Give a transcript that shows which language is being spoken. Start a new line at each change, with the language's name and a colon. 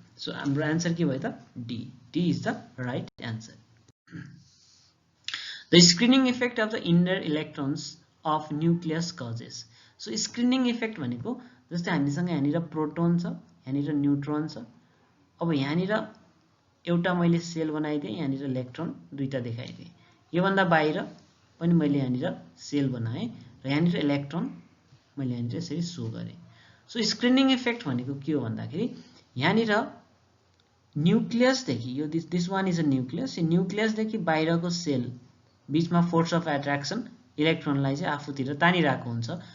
Nepali: So हाम्रो answer के भयो त, D.
English: D is the right answer. The screening effect of the inner electrons of nucleus causes.
Nepali: So screening effect भनेको जस्तै हामीसँग यहाँनिर प्रोटोन छ, यहाँनिर न्युट्रोन छ। अब यहाँनिर एउटा मैले सेल बनाइदिएँ, यहाँनिर इलेक्ट्रोन दुईटा देखाइदिएँ। योभन्दा बाहिर पनि मैले यहाँनिर सेल बनाएँ र यहाँनिर इलेक्ट्रोन मैले यहाँनिर यसरी सो गरेँ। सो स्क्रिनिङ इफेक्ट भनेको के हो भन्दाखेरि यहाँनिर न्युक्लियसदेखि, यो
English: this one is a nucleus,
Nepali: यो न्युक्लियसदेखि बाहिरको सेल बीचमा फोर्स अफ एट्र्याक्सन इलेक्ट्रोनलाई चाहिँ आफूतिर तानिरहेको हुन्छ।